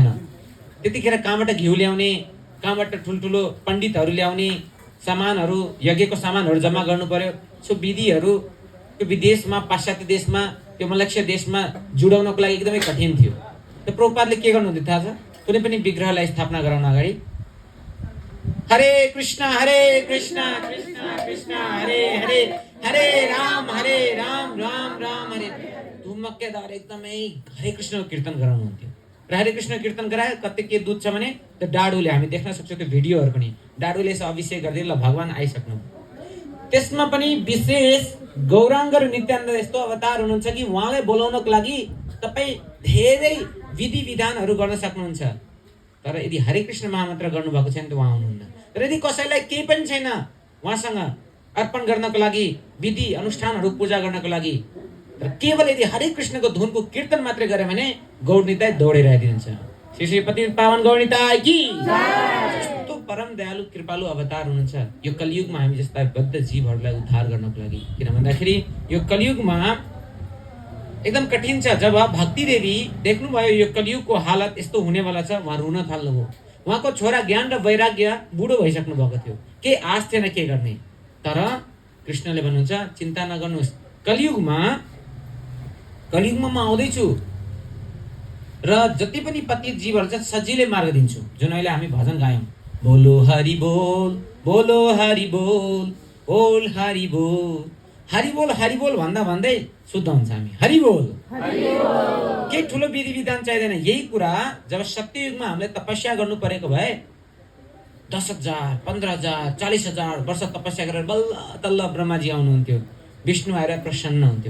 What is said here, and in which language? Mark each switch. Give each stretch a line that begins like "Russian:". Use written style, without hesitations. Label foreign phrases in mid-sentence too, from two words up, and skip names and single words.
Nepali: त्यतिखेर कहाँबाट घिउ ल्याउने, कहाँबाट ठुल्ठुलो पण्डितहरू ल्याउने, सामानहरू, यज्ञको सामानहरू जम्मा गर्नु पर्यो। सो विधिहरू त्यो विदेशमा, पाश्चात्य देशमा, त्यो मलक्ष्य देशमा जुडाउनको लागि एकदमै कठिन थियो। त प्रभुपादले के गर्नुहुन्थ्यो थाहा छ? कुनै पनि विग्रहलाई स्थापना गराउन अगाडि हरे कृष्ण कृष्ण कृष्ण हरे हरे, हरे राम राम राम हरे, धुमक्केदार एकदमै हरे कृष्ण कीर्तन गराउनुहुन्थ्यो। र हरे कृष्ण कीर्तन गरायो कति के दूध छ भने त्यो डाडुले, हामी देख्न सक्छौँ त्यो भिडियोहरू पनि, डाडुले यसो अभिषेक गरिदियो, ल भगवान आइसक्नु। त्यसमा पनि विशेष गौराङ्ग र नित्यानन्द यस्तो अवतार हुनुहुन्छ कि उहाँलाई बोलाउनको लागि तपाईँ धेरै विधि विधानहरू गर्न सक्नुहुन्छ। तर यदि हरे कृष्ण महामन्त्र गर्नुभएको छैन त उहाँ आउनुहुन्न। तर यदि कसैलाई केही पनि छैन उहाँसँग अर्पण गर्नको लागि, विधि अनुष्ठानहरू पूजा गर्नको लागि, र केवल यदि हरे कृष्णको धुनको कीर्तन मात्रै गरे भने गौर निताई दौडेर आइदिन्छ। श्री श्री पति पावन गौर निताई की जस्तो परम दयालु कृपालु अवतार हुनुहुन्छ यो कलियुगमा हामी जस्ता बद्ध जीवहरूलाई उद्धार गर्नको लागि। किन भन्दाखेरि यो कलियुगमा एकदम कठिन छ। जब भक्ति देवी देख्नुभयो यो कलियुगको हालत यस्तो हुनेवाला छ, उहाँ रुन थाल्नुभयो। उहाँको छोरा ज्ञान र वैराग्य बुढो भइसक्नु भएको थियो, के आश थिएन के गर्ने। तर कृष्णले भन्नुहुन्छ चिन्ता नगर्नुहोस्, कलियुगमा म आउँदैछु र जति पनि पतित जीवहरू छ सजिलै मार्ग दिन्छु। जुन अहिले हामी भजन गायौँ, बोलो हरि बोल बोल हरि बोल भन्दा भन्दै शुद्ध हुन्छ हामी। हरि बोल केही ठुलो विधि विधान चाहिँदैन। यही कुरा जब सत्ययुगमा हामीले तपस्या गर्नु परेको भए 10,000 15,000 40,000 वर्ष तपस्या गरेर बल्ल तल्ल ब्रह्माजी आउनुहुन्थ्यो, विष्णु आएर प्रसन्न हुन्थ्यो।